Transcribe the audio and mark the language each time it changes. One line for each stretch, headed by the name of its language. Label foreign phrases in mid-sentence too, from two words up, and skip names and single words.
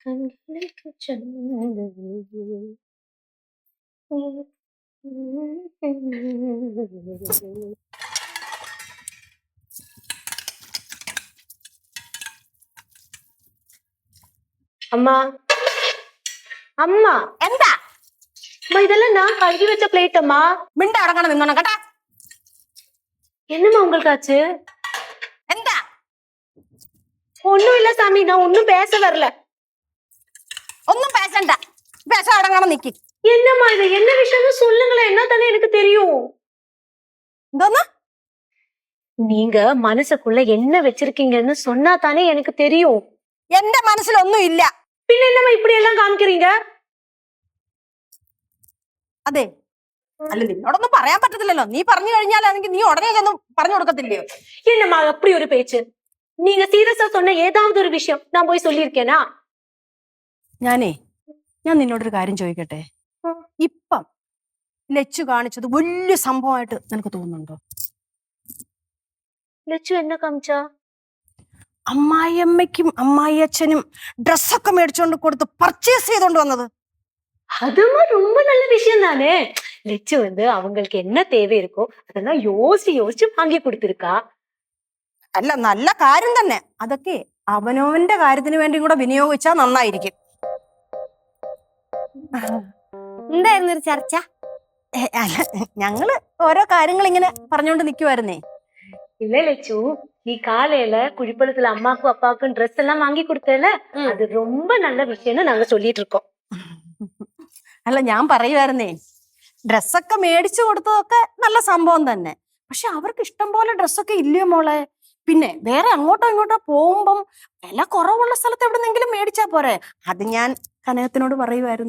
Malayalam: കണ്ണിലേക്ക് ചന്ദ്രനിൽ
Tamil: அம்மா அம்மா
Malayalam: എന്താ
Tamil: அம்மா இதெல்லாம் நான் கழுவி வச்ச பிளேட் அம்மா.
Malayalam: മിണ്ട അടങ്ങണം നിന്നോണം കേട്ടാ.
Tamil: என்னம்மா உங்களுக்கு ஆச்சு?
Malayalam: എന്താ
Tamil: ஒண்ணும் இல்ல சாமி, நான் ஒண்ணும் பேச வரல.
Malayalam: ഒന്നും പേശണ്ട, പേശ അടങ്ങണം നിക്ക്.
Tamil: என்னம்மா இது என்ன விஷயம்னு சொல்லுங்களேன், என்ன தானே எனக்கு தெரியும்.
Malayalam: എന്തോന്ന്
Tamil: நீங்க மனசுக்குள்ள என்ன வச்சிருக்கீங்கன்னு சொன்னா தானே எனக்கு தெரியும்.
Malayalam: എന്റെ മനസ്സിലൊന്നും ഇല്ല.
Tamil: பின்ன என்னம்மா இப்படி எல்லாம் காமிக்கிறீங்க?
Malayalam: അതെ അല്ല നിന്നോടൊന്നും പറയാൻ പറ്റത്തില്ലല്ലോ. നീ പറഞ്ഞു കഴിഞ്ഞാലാണെങ്കിൽ നീ ഉടനെ ചെന്ന് പറഞ്ഞു കൊടുക്കത്തില്ലയോ?
Tamil: என்னம்மா அப்படி ஒரு பேச்சு? நீங்க சீரியஸா சொன்ன ஏதாவது ஒரு விஷயம் நான் போய் சொல்லியிருக்கேனா?
Malayalam: ഞാൻ നിന്നോടൊരു കാര്യം ചോദിക്കട്ടെ. ഇപ്പം ലച്ചു കാണിച്ചത് വലിയ സംഭവമായിട്ട് നിനക്ക് തോന്നുന്നുണ്ടോ? ലച്ചു എന്നെ കാമിച്ചാ? അമ്മായിയമ്മയ്ക്കും അമ്മായി അച്ഛനും ഡ്രസ്സൊക്കെ മേടിച്ചോണ്ട് കൊടുത്ത് പർച്ചേസ് ചെയ്തോണ്ട് വന്നത്.
Tamil: அதுமா ரொம்ப நல்ல விஷயம் தானே. லெச்சு வந்து அவங்களுக்கு என்ன தேவை இருக்கோ அதெல்லாம் யோசிச்சு யோசிச்சு வாங்கி கொடுத்திருக்கா.
Malayalam: അല്ല നല്ല കാര്യം തന്നെ. അതൊക്കെ അവനവന്റെ കാര്യത്തിന് വേണ്ടി കൂടെ വിനിയോഗിച്ചാൽ നന്നായിരിക്കും. എന്തായിരുന്നു ഒരു ചർച്ച? അല്ല ഞങ്ങള് ഓരോ കാര്യങ്ങൾ ഇങ്ങനെ പറഞ്ഞോണ്ട് നിക്കുവായിരുന്നേ.
Tamil: இல்ல லெச்சு, நீ காலையில குழிப்பழத்துல அம்மாக்கும் அப்பாவுக்கும் ட்ரெஸ் எல்லாம் வாங்கி கொடுத்தல, அது ரொம்ப நல்ல விஷயம்னு நாங்க சொல்லிட்டு இருக்கோம்.
Malayalam: അല്ല ഞാൻ പറയുമായിരുന്നേ, ഡ്രസ്സൊക്കെ മേടിച്ചു കൊടുത്തതൊക്കെ നല്ല സംഭവം തന്നെ. പക്ഷെ അവർക്ക് ഇഷ്ടം പോലെ ഡ്രസ്സൊക്കെ ഇല്ലയോ മോളെ? പിന്നെ വേറെ അങ്ങോട്ടോ ഇങ്ങോട്ടോ പോകുമ്പം വില കുറവുള്ള സ്ഥലത്ത് എവിടെന്നെങ്കിലും മേടിച്ചാ പോരെ? അത് ഞാൻ കനകത്തിനോട് പറയുമായിരുന്നു.